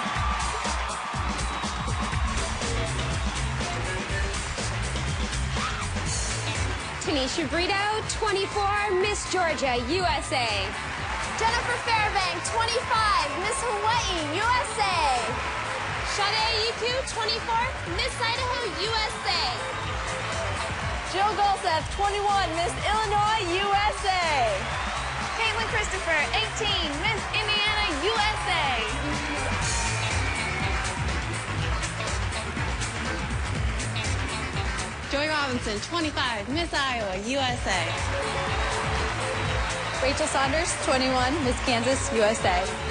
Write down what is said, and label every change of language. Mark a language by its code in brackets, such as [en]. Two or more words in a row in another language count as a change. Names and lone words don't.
[en] Tanisha Brito, 24, Miss Georgia USA. Jennifer Fairbank, 25, Miss Hawaii USA. Sade Yiku, 24, Miss Idaho USA. Jill Golseth, 21, Miss Illinois USA. Caitlin Christopher, 18, Miss Indiana USA. Joy Robinson, 25, Miss Iowa USA. Rachel Saunders, 21, Miss Kansas USA.